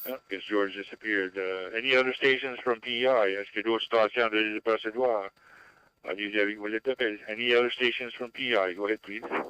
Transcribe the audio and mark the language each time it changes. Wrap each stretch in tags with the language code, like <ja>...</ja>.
<en>Guess George disappeared. Any other stations from PEI?</en> <fr>Est-ce que d'autres stations de procédure? Allez-y avec vos appels.</fr> <en>Any other stations from PEI? Go ahead, please.</en>